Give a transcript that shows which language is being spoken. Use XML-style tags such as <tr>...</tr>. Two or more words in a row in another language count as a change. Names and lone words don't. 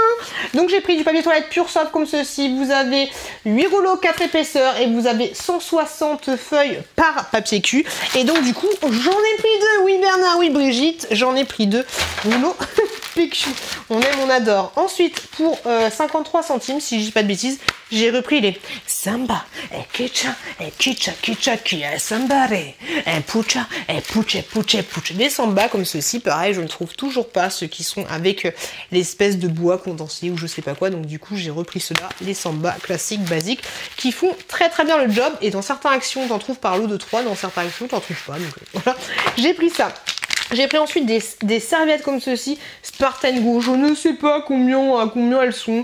<fr>Donc j'ai pris du papier toilette pur soft comme ceci. Vous avez 8 rouleaux 4 épaisseurs et vous avez 160 feuilles par papier cul. Et donc du coup, j'en ai pris 2. Oui Bernard, oui Brigitte, j'en ai pris 2 rouleaux Pikachu. On aime, on adore. Ensuite, pour 53 centimes, si je dis pas de bêtises, j'ai repris les Samba, Kicha, Kicha, Kicha, Kia, Sambare, Pucha, Puche, Puche, Puche. Des Samba comme ceci, pareil, je ne trouve toujours pas ceux qui sont avec l'espèce de bois condensé ou je sais pas quoi. Donc du coup, j'ai repris ceux-là, les Samba classiques, basiques, qui font très très bien le job. Et dans certaines actions, t'en trouves par lot de 3, dans certaines actions, t'en trouves pas. Donc voilà, j'ai pris ça. J'ai pris ensuite des serviettes comme ceci, Spartan Go, je ne sais pas à combien elles sont.</fr>